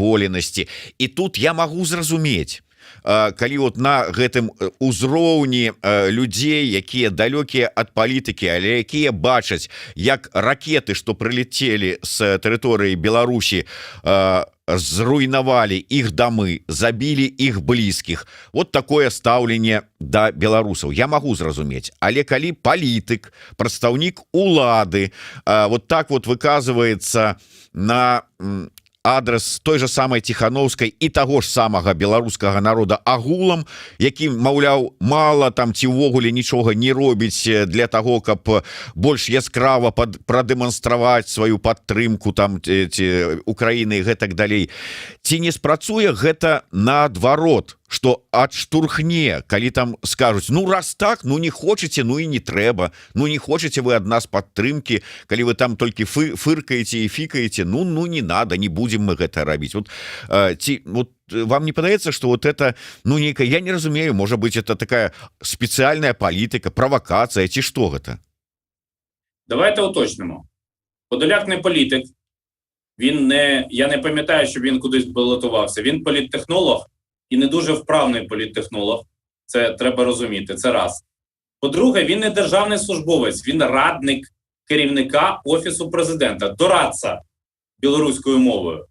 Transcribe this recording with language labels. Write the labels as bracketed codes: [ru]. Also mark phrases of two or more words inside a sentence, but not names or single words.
[be] І тут я магу зразумець, калі вот на гэтым узроўні людзей, якія далёкія ад палітыкі, але якія бачаць, як ракеты, што прылетелі з тэрыторыі Беларусі, зруйнавалі іх дамы, забілі іх блізкіх. [ru] Вот такое [be] стаўленне да беларусаў я магу зразумець. Але калі палітык, прадстаўнік улады вот так вот выказваецца на адрес [ru] той же самой Тихановской и того ж самого [be] беларускага народа агулам, якім, маўляў, мало там ці ўвогуле нічога не робіць для того, каб больш яскрава прадэманстраваць сваю падтрымку там ці Украіны і гэтак далей. Ці не спрацуе гэта наадварот, што адштурхне, калі там скажуць, ну раз так, ну не хочаце, ну і не трэба, ну не хочаце вы ад нас падтрымкі, калі вы там толькі фыркаеце і фікаеце, [ru] ну не надо, не будем мы [be] гэта рабіць. Вот, вот вам не падаецца, што [ru] вот это, [be] ну нейкая, я не разумею, можа быть, это такая спецыяльная палітыка, правакацыя, ці што гэта? [uk] Давайте уточнимо. Подоляк не політик, він не, я не пам'ятаю, що він кудись балотувався, він політтехнолог, і не дуже вправний політтехнолог, це треба розуміти, це раз. По-друге, він не державний службовець, він радник керівника Офісу президента, дорадця білоруською мовою.